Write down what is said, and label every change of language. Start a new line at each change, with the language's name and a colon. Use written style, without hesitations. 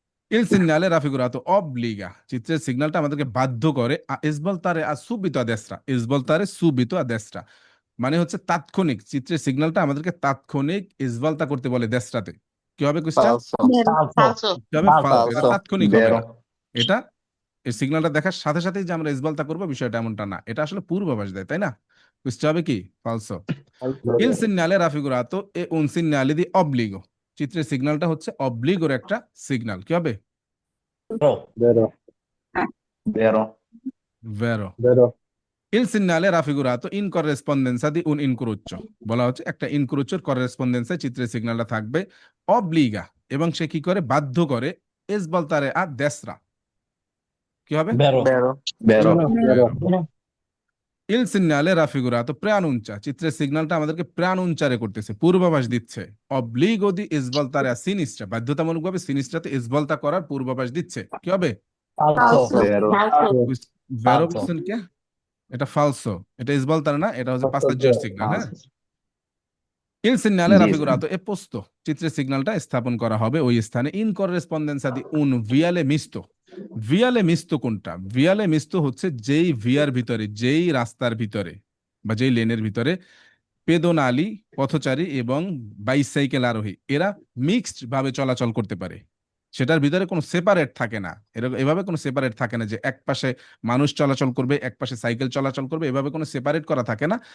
Italian: Il segnale raffigurato obbliga,
Bangla: চিত্রের সিগন্যালটা আমাদেরকে বাধ্য করে
Italian: a svoltare a subito a destra,
Bangla: svoltare subito a destra, মানে হচ্ছে তাৎক্ষণিক, চিত্রের সিগন্যালটা আমাদেরকে তাৎক্ষণিক ইসভলতা করতে বলে দেশটাতে। কি হবে কুইজটা?
Italian: পালসো Falso.
Bangla: কি হবে? ফালসো। এটা
Italian: Falso.
Bangla: তাৎক্ষণিক হবে
Italian: বেরো
Bangla: না। এটা এই সিগন্যালটা দেখার সাথে সাথেই যে আমরা ইসভলতা করবো, বিষয়টা এমনটা না, এটা আসলে পূর্বাভাস দেয়, তাই না? কুইজটা হবে কি? ফালসো।
Italian: Il segnale raffigurato è un segnale di obbligo,
Bangla: চিত্রের সিগন্যালটা হচ্ছে অব্লিগোর একটা সিগন্যাল। কি হবে?
Italian: বেরো ভেরো। Il segnale raffigurato in corrispondenza di un incrocio,
Bangla: বলা হচ্ছে একটা ইনক্রোচের করেসপন্ডেন্সে চিত্রের সিগন্যালটা থাকবে অব্লিগা, এবং সে কি করে? বাধ্য করে
Italian: svoltare a destra।
Bangla: কি হবে?
Italian: ভেরো বেরো ভেরো। Il segnale raffigurato preannuncia,
Bangla: চিত্রের সিগন্যালটা আমাদেরকে প্রানুঞ্চারে করতেছে, পূর্বাভাস দিচ্ছে
Italian: obbligo di svoltare a sinistra,
Bangla: বাধ্যতামূলকভাবে সিনিস্ট্রাতে ইসভলতা করার পূর্বাভাস দিচ্ছে। কি হবে?
Italian: Falso. বেরো ভেরো Falso.
Bangla: বলছেন কে? এটা ফালসো, এটা ইসভলতার না, এটা হচ্ছে পাসাজ্জের সিগন্যাল।
Italian: হ্যাঁ। Il segnale
Bangla: জি,
Italian: raffigurato è posto,
Bangla: চিত্রের সিগন্যালটা স্থাপন করা হবে ওই স্থানে
Italian: in corrispondenza di un viale misto।
Bangla: ভিয়ালে মিস্তো কোনটা? ভিয়ালে মিস্তো হচ্ছে যেই ভিয়ার ভিতরে, যেই রাস্তার ভিতরে বা যেই লেনের ভিতরে পেদোনালি পথচারী এবং বাইসাইকেল আরোহী এরা মিক্সড ভাবে চলাচল করতে পারে, সেটার ভিতরে কোনো সেপারেট থাকে না। এরকম এভাবে কোনো সেপারেট থাকে না যে এক পাশে মানুষ চলাচল করবে, এক পাশে সাইকেল চলাচল করবে, এভাবে কোনো সেপারেট করা থাকে না।